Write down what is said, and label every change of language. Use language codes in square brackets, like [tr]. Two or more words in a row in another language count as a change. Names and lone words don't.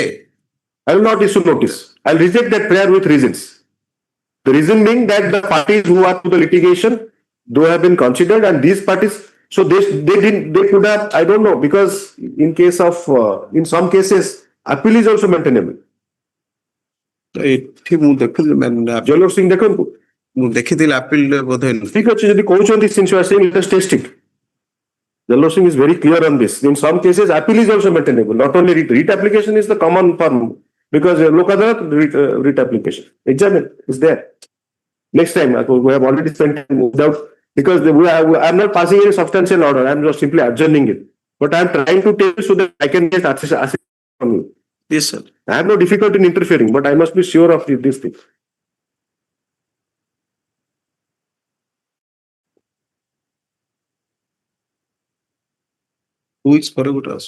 [en] I will not issue notice. I'll reject that prayer with reasons. The reason being that the parties who are to the litigation, they have been considered, and these parties, so they could have, I don't know, because in case of in some cases appeal is also maintainable. [or] ଏଠି ମୁଁ ଦେଖୁଥିଲି ଜୟଲୋକ ସିଂ ଦେଖନ୍ତୁ, ମୁଁ ଦେଖିଥିଲି appeal ବୋଧେ ଠିକ ଅଛି ଯଦି କହୁଛନ୍ତି, [en] since you are saying let us test it. Jayaloka Singh is very clear on this. In some cases, appeal is also maintainable. Not only writ application is the common form, because local writ application. Examine is there. Next time, we have already spent time without, because I am not passing any substantial order. I am just simply adjourning it. But I am trying to tell you so that I can get access from you. yes sir I have no difficulty in interfering, but I must be sure of these things. who is [or] ପରେ ଗୋଟେ ଆସୁ